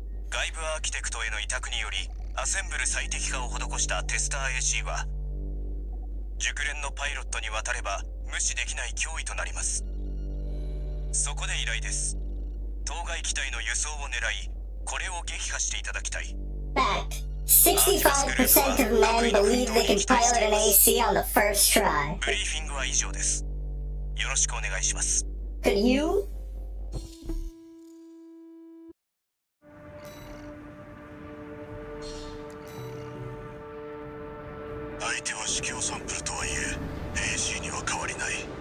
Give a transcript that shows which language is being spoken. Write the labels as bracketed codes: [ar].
[ja] 外部アーキテクトへの委託によりアセンブル最適化を施したテスター AC は熟練のパイロットに渡れば無視できない脅威となります。そこで依頼です。当該機体の輸送を狙い、これを撃破していただきたい。 [en] Fact. 65% of men believe they can pilot an AC on the first try. [ja] ブリーフィングは以上です。よろしくお願いします。 [en] Could you? [ja] 相手は試供サンプルとはいえ AC には変わりない。